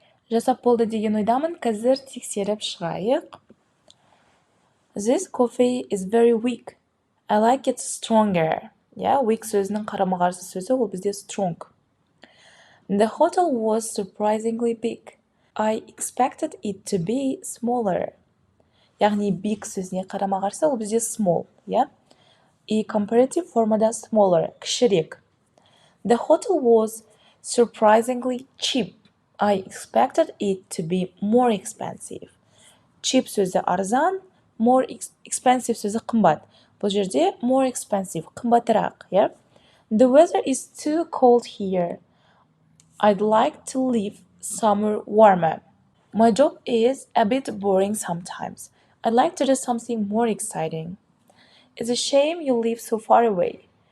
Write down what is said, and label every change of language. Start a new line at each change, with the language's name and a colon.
Kazakh: Жасап болды деген ойдамын, қазір тексеріп шығайық.
English: This coffee is very weak. I like it stronger.
Kazakh: Weak сөзінің қарама-қарсы сөзі ол бізде strong.
English: The hotel was surprisingly big. I expected it to be smaller.
Kazakh: Яғни big сөзіне қарама-қарсы ол бізде small, И comparative формада smaller, кішірек.
English: The hotel was surprisingly cheap. I expected it to be more expensive.
Kazakh: Cheap сөзі арзан, more expensive сөзі қымбат. Бұл жерде more expensive, қымбатырақ,
English: The weather is too cold here. I'd like to live somewhere warmer. My job is a bit boring sometimes. I'd like to do something more exciting. It's a shame you live so far away.